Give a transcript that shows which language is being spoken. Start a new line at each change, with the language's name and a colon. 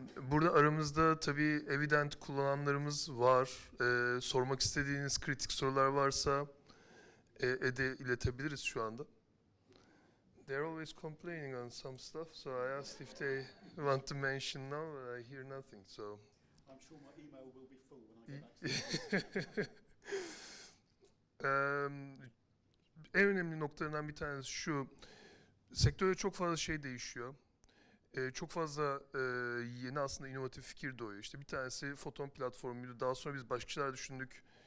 Turkish: Burada aramızda tabii Evident kullananlarımız var. Sormak istediğiniz kritik sorular varsa Ed'e iletebiliriz şu anda.
English: They're always complaining on some stuff, so I asked if they want to mention now, but I hear nothing, so. I'm sure my email will be full when I get back to
Turkish: En önemli noktalarından bir tanesi şu, sektörde çok fazla şey değişiyor. Çok fazla yeni aslında inovatif fikir doğuyor. İşte bir tanesi Photon platformuydu. Daha sonra biz başka şeyler düşündük.